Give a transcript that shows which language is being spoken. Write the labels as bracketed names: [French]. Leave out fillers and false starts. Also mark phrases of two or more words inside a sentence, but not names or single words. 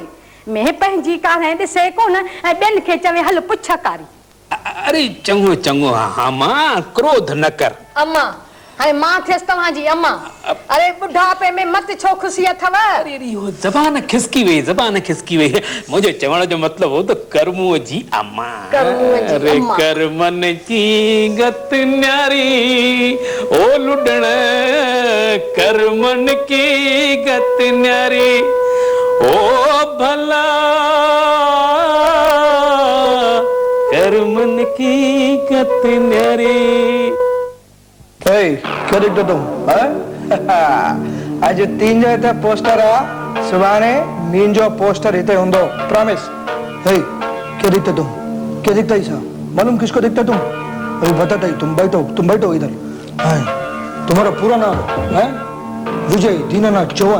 [Sindhi] में पंहिंजी कान्हे ॾिसे कोन ऐं ॿियनि खे चवे हल पुछ कारी। अरे चङो चङो, हा मां क्रोध न कर। अम्मा, हाणे मां थियसि तव्हांजी अम्मा। अरे बुढ़ापे में मत छो खुशी अथव? अरे इहो ज़बान खिसकी वई, ज़बान खिसकी वई। मुंहिंजे चवण जो मतिलबु हो त करमुअ जी अम्मा। अरे करमन जी गत न्यारी ओ लुडण, [Hindi] करमन की गत न्यारी ओ भला, करमन की गत न्यारी। क्या दिखता तुम? [Sindhi] आज 3 जो इतने पोस्टर आ, सुभाने मीन जो पोस्टर इतने होंदो, प्रॉमिस। [Hindi] क्या दिखता तुम? क्या दिखता ऐसा? मालूम किसको दिखता तुम? अभी बताता ही, तुम बैठो इधर। तुम्हारा पूरा नाम है विजय दीनानाथ चौहान।